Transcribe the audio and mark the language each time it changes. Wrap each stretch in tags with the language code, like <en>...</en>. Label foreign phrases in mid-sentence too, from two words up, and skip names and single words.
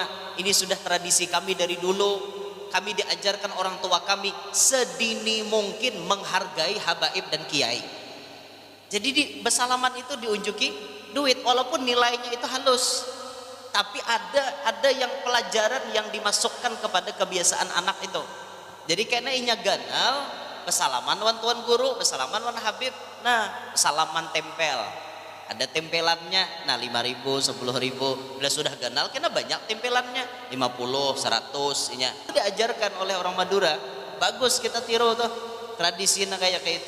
<id>Ini sudah tradisi kami dari dulu. Kami diajarkan orang tua kami sedini mungkin menghargai habaib dan kiai.</id> <bjn>Jadi di bersalaman itu diunjuki duit walaupun nilainya itu halus.</bjn> <id>Tapi ada yang pelajaran yang dimasukkan kepada kebiasaan anak itu.</id> <bjn>Jadi karena inya ganal bersalaman wan tuan guru, bersalaman wan habib.</bjn> <id>Nah, salaman tempel. Ada tempelannya, nah 5.000, 10.000.</id> <bjn>Bila sudah ganal, kena banyak tempelannya, 50, 100. Inya.</bjn> <id>Itu diajarkan oleh orang Madura. Bagus kita tiru tuh tradisinya kayak itu.</id>